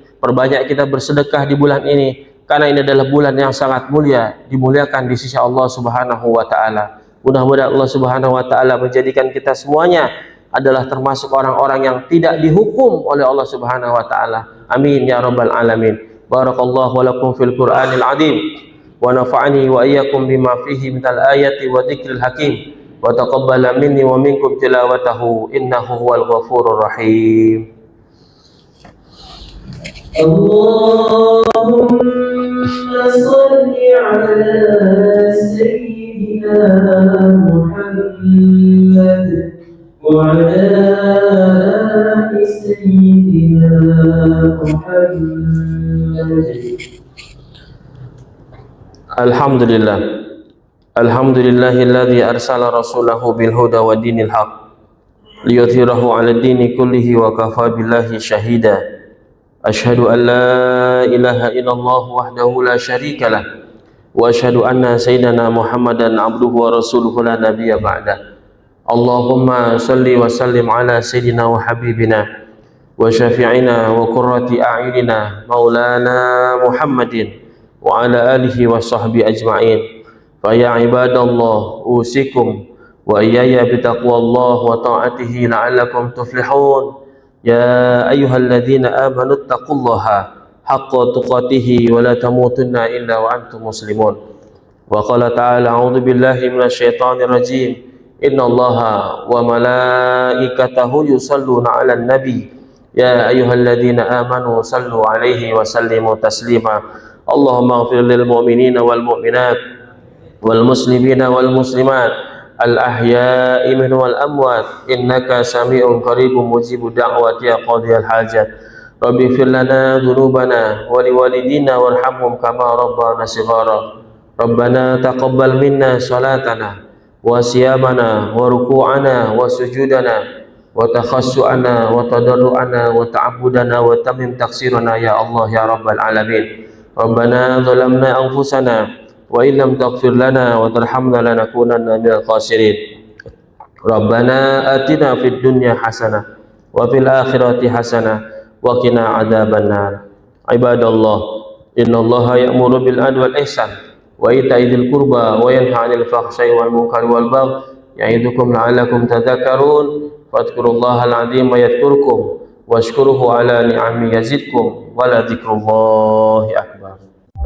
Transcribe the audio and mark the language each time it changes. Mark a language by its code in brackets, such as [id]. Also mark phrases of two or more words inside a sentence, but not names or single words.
[id] Perbanyak kita bersedekah di bulan ini, karena ini adalah bulan yang sangat mulia, dimuliakan di sisi Allah [ar] سبحانه وتعالى. [id] Mudah-mudahan Allah [ar] سبحانه وتعالى [id] menjadikan kita semuanya adalah termasuk orang-orang yang tidak dihukum oleh Allah [ar] سبحانه وتعالى. آمين يا رب العالمين. بارك الله ولكم في القرآن العظيم ونفعني وإياكم بما فيه من الآيات والذكر الحكيم. وتقبل مني ومنكم تلاوته إنه هو الغفور الرحيم. اللهم صل على سيدنا محمد وعلى آل سيدنا محمد. Alhamdulillah. الحمد لله الذي أرسل رسوله بالهدى ودين الحق ليظهره على الدين كله وكفى بالله شهيدا. أشهد أن لا إله إلا الله وحده لا شريك له وأشهد أن سيدنا محمدا عبده ورسوله لا نبي بعد. اللهم صل وسلم على سيدنا وحبيبنا وشفيعنا وقرة أعيننا مولانا محمد وعلى آله وصحبه أجمعين. فيا عباد الله أوصيكم وإياي بتقوى الله وطاعته لعلكم تفلحون. يا أيها الذين آمنوا اتقوا الله حق تقاته ولا تموتن إلا وأنتم مسلمون. وقال تعالى أعوذ بالله من الشيطان الرجيم. إن الله وملائكته يصلون على النبي. يا أيها الذين آمنوا صلوا عليه وسلموا تسليما. اللهم اغفر للمؤمنين والمؤمنات والمسلمين والمسلمات الأحياء منهم والأموات إنك سميع قريب مجيب الدعوات يا قاضي الحاجات. رب اغفر لنا ذنوبنا ولوالدينا وارحمهم كما ربنا صغارا. ربنا تقبل منا صلاتنا وصيامنا وركوعنا وسجودنا وتخشعنا وتضرعنا وتعبدنا وتمم تقصيرنا يا الله يا رب العالمين. ربنا ظلمنا أنفسنا وإن لم تغفر لنا وترحمنا لنكونن من الخاسرين. ربنا آتنا في الدنيا حسنة وفي الآخرة حسنة وقنا عذاب النار. عباد الله إن الله يأمر بالعدل والإحسان وإيتاء ذي القربى وينهى عن الفحشاء والمنكر والبغي يعظكم لعلكم تذكرون. فاذكروا الله العظيم يذكركم واشكروه على نعمه يزدكم ولذكر الله أكبر.